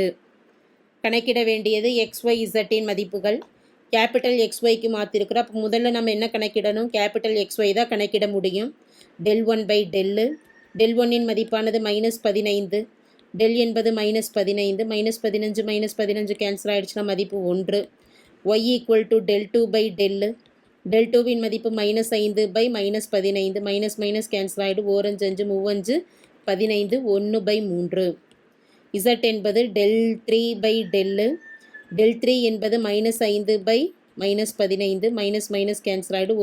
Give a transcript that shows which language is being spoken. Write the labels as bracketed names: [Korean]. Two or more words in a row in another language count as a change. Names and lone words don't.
[Tamil] கணக்கிட வேண்டியது XYZின் மதிப்புகள். [English] capital XY [Tamil] க்கு மாற்றிருக்கிறோம். அப்போ முதல்ல நம்ம என்ன கணக்கிடணும்? [English] capital XY [Tamil] தான் கணக்கிட முடியும். del1/del. del1ன் மதிப்பானது -15. del என்பது -15, -15 -15 கேன்சல் ஆகிடுச்சுன்னா மதிப்பு 1. y = del2/del. del2வின் மதிப்பு -5 -15, கேன்சல் ஆகிடும். 4 5 5 15, 1/3. z என்பது del3/del. del3 என்பது -5 -15, கேன்சல் ஆகிடும்.